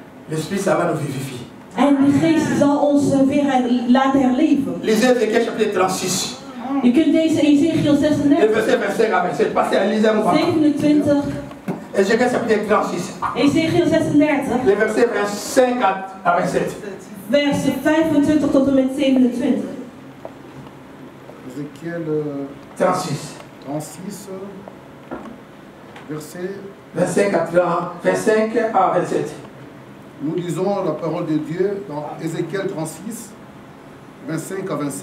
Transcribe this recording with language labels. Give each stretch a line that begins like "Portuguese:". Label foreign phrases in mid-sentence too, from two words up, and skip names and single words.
French: L'Esprit, ça va nous vivifier.
Dutch: En de Geest zal ons weer laten herleven.
French: Lisez Ézéchiel chapitre 36.
Dutch: Je kunt deze Ezekiel 36.
French: Le verset 25 à 27. Passez à lisez mon 27. Ézéchiel chapitre 36.
Dutch: Ezekiel 36.
French: Les versets 25 à 27.
Dutch: Versen 25 tot en met 27.
French: Ézéchiel 36. 36. Verset 25 à 27. Nous lisons la parole de Dieu dans Ézéchiel 36, 25 à 27.